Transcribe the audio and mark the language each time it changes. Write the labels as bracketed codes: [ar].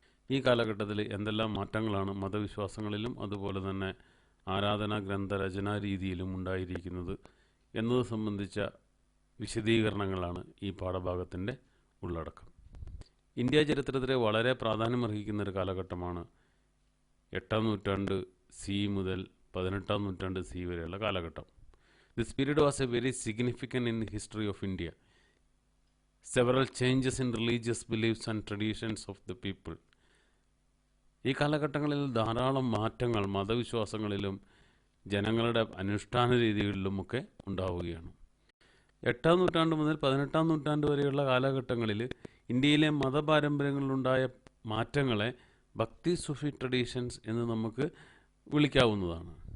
[ml] ഈ കാലഘട്ടത്തിൽ എന്തെല്ലാം മാറ്റങ്ങളാണ് മതവിശ്വാസങ്ങളിലും അതുപോലെ തന്നെ ആരാധനാ ഗ്രന്ഥരചനാ രീതിയിലും ഉണ്ടായിരിക്കുന്നത് എന്നത് സംബന്ധിച്ച വിശദീകരണങ്ങളാണ് ഈ പാഠഭാഗത്തിൻ്റെ ഉള്ളടക്കം. ഇന്ത്യ ചരിത്രത്തിലെ വളരെ പ്രാധാന്യമർഹിക്കുന്ന ഒരു കാലഘട്ടമാണ് 8ാം നൂറ്റാണ്ട് CE മുതൽ 18ാം നൂറ്റാണ്ട് CE വരെയുള്ള കാലഘട്ടം. [en] This period was a very significant in the history of India. Several changes in religious beliefs and traditions of the people. [ml] ഈ കാലഘട്ടങ്ങളിൽ ധാരാളം മാറ്റങ്ങൾ മതവിശ്വാസങ്ങളിലും ജനങ്ങളുടെ അനുഷ്ഠാന രീതികളിലുമൊക്കെ ഉണ്ടാവുകയാണ്. 8ാം നൂറ്റാണ്ട് മുതൽ 18ാം നൂറ്റാണ്ട് വരെയുള്ള കാലഘട്ടങ്ങളിൽ ഇന്ത്യയിലെ മതപാരമ്പര്യങ്ങളിലുണ്ടായ മാറ്റങ്ങളെ ഭക്തി സൂഫി ട്രഡീഷൻസ് എന്ന് നമുക്ക് വിളിക്കാവുന്നതാണ്.